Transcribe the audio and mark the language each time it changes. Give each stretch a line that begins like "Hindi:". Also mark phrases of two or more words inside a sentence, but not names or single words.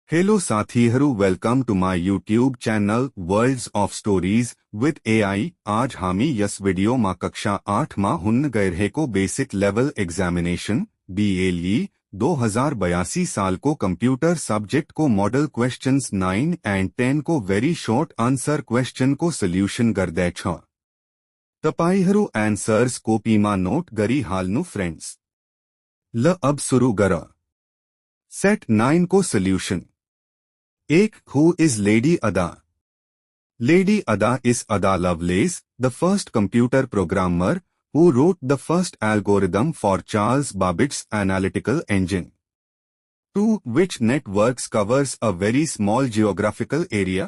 Nepali: हेलो साथीहरू,
English: Welcome to my YouTube channel Worlds of Stories with AI.
Nepali: आज हामी यस वीडियो मा कक्षा 8 मा हुन गए को बेसिक लेवल एग्जामिनेशन BLE 2082 साल को
English: computer subject
Nepali: को
English: model questions 9 and 10
Nepali: को
English: very short answer question
Nepali: को सोल्यूशन गर्दै छ। तपाईहरु
English: answers copy
Nepali: मा नोट गरी हाल्नु फ्रेंड्स। ल अब शुरू गर। सेट 9 को सोल्यूशन। एक,
English: who is Lady Ada? Lady Ada is Ada Lovelace, the first computer programmer who wrote the first algorithm for Charles Babbage's analytical engine. 2. Which networks covers a very small geographical area?